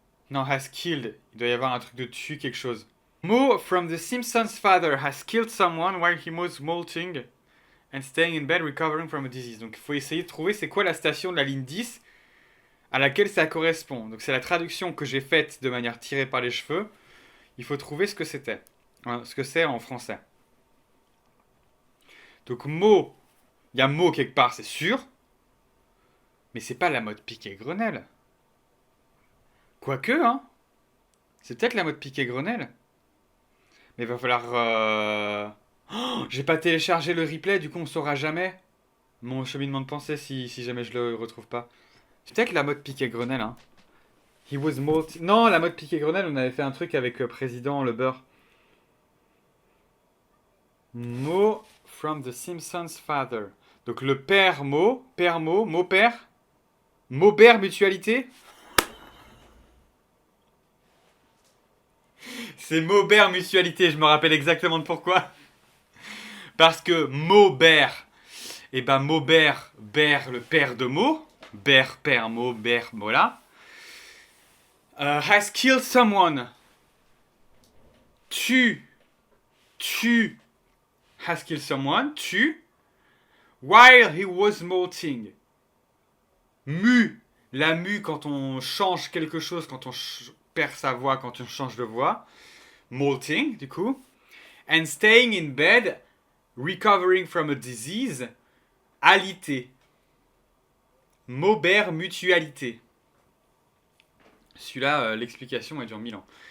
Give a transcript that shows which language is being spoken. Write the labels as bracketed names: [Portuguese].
[French] Non, [English] has killed. [French] Il doit y avoir un truc de tu, quelque chose. [English] Mo from The Simpsons' father has killed someone while he was molting and staying in bed recovering from a disease. [French] Donc il faut essayer de trouver c'est quoi la station de la ligne 10 à laquelle ça correspond. Donc c'est la traduction que j'ai faite de manière tirée par les cheveux. Il faut trouver ce que c'était. Ce que c'est en français. Donc mot, il y a mot quelque part, c'est sûr. Mais c'est pas la mode Piquet-Grenelle. Quoique, hein. C'est peut-être la mode Piquet-Grenelle. Mais il va falloir... Oh, j'ai pas téléchargé le replay, du coup on saura jamais mon cheminement de pensée si jamais je le retrouve pas. C'est peut-être la mode Piquet-Grenelle, hein. [English] He was multi... [French] Non, la mode Piquet-Grenelle, on avait fait un truc avec Président Le Beurre. [English] Mo from the Simpsons father. [French] Donc le père mot père. Maubert mutualité. C'est Maubert mutualité, je me rappelle exactement de pourquoi. Parce que Maubert, et ben Maubert, Bert, le père de Mo. Bert, père, Maubert, voilà. [English] Has killed someone. Tu, tu, has killed someone, tu, while he was molting. [French] Mu, la mu quand on change quelque chose, quand on perd sa voix, quand on change de voix. [English] Molting, [French] du coup. [English] And staying in bed, recovering from a disease, alité. [French] Maubert mutualité. Celui-là, l'explication, elle dure 1000 ans.